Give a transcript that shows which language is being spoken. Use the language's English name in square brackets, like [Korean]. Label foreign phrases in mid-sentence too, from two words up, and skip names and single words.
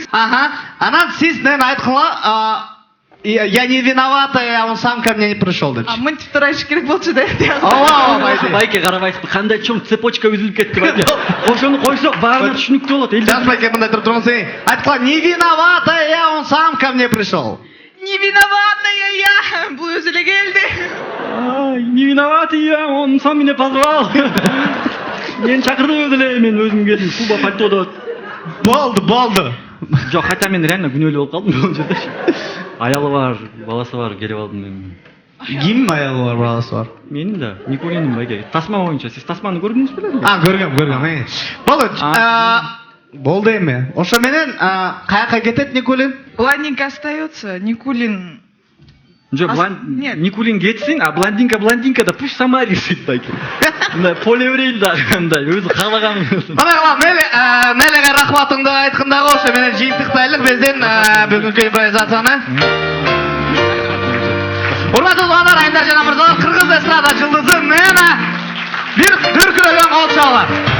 [Kyrgyz] Анан сиз мен айткыла, [Russian] я не виновата, он сам ко мне не пришел деп. [Kyrgyz] Мынтип турайыш керек болчу да. Ооба, Байке карабайсызбы, кандай чоң цепочка үзүлүп кетти байке. Ошону койсок баарына түшүнүктүү болот. Жаныш байке мындай туруп туруңуз. Айткыла, [Russian] не виновата, он сам ко мне пришел. Не виновата я, [Kyrgyz] бул өзү эле келди. [Russian] Не виноват я, он сам меня позвал. [Kyrgyz] Мен чакырдым өзү эле, мен өзүм келдим. Куба пальтодо. Болду. Жок, хотя мен реально күнөөлүү болуп калдым бул жерде. Аялы бар, баласы бар, келип алдым мен. Ким аялы бар, баласы бар? Менин да, Никулинин байке. Тасма боюнча, сиз тасманы көрдүңүз беле? Көргөм. Болду эми. Ошо менен каяка кетет Никулин? [Russian] Блондинка остается, Никулин. [Kyrgyz] Жок, Никулин кетсин, [Russian] а блондинка да пусть сама решит байке. [Kyrgyz] Мындай полеврейл да, мындай өзү каалаган. Мелеге рахматыңды айткын дагы, ошо менен жыйынтыктайлык биздин бүгүнкү импровизацияны. Урматтуу угандар, айымдар жана мырзалар, кыргыз эстрада жылдызы Нена бир дүркүрөгөн кол чалат.